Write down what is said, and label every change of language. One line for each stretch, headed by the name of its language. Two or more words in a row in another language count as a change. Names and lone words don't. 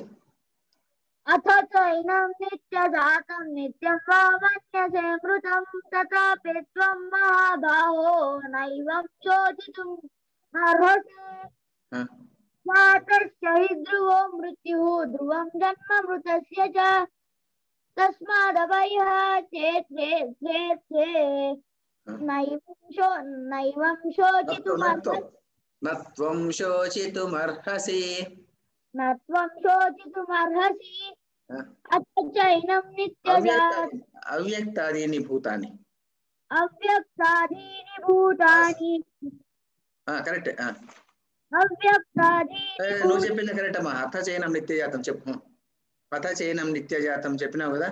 Sanskrit: అథ చైనం నిత్యజాతం నిత్యం వా మన్యసే మృతం తథాపి త్వం మహాబాహో నైవం శోచితుం అర్హసి. జాతస్య హి ధ్రువో మృత్యుః ధ్రువం జన్మ మృతస్య చ తస్మాదభయః చేత్ నైవం శోచితుమర్హసి. నత్వం శోచితుమర్హసి. నత్వం శోచితుమర్హసి. అథ చైనం నిత్యజాతం అవ్యక్తాదీని భూతాని. అవ్యక్తాదీని భూతాని.
Telugu: కరెక్ట్.
Sanskrit: అవ్యక్తాదీని
Telugu: నువ్వు చెప్పింది కరెక్ట్ అమ్మా.
Sanskrit: అథ చైనం నిత్యజాతం
Telugu: చెప్పు.
Sanskrit: అథ చైనం నిత్యజాతం
Telugu: చెప్పినావు కదా.